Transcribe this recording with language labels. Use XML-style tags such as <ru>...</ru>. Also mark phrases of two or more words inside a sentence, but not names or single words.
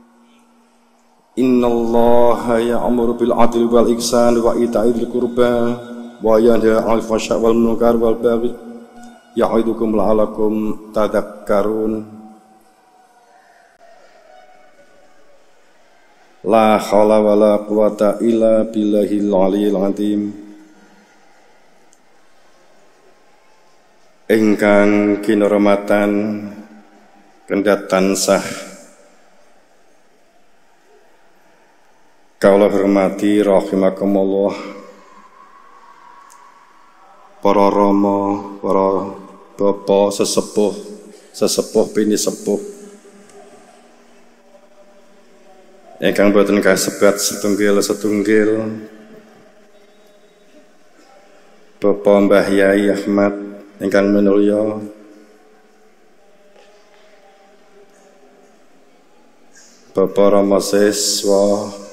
<ar>إن الله يأمر بالعدل والإحسان وإيتاء ذي القربى وينهى عن الفحشاء والمنكر والبغي يعظكم لعلكم تذكرون. لا حول ولا قوة إلا بالله العلي العظيم.</ar> <jv>Ingkang kinurmatan kendhat tansah kawula hormati rahimakumullah para rama, para bapak sesepuh pini sepuh ingkang boten kasebat setunggal Bapak Mbah Yai Ahmad ingkang minulya, Bapak Rama Siswa,</jv>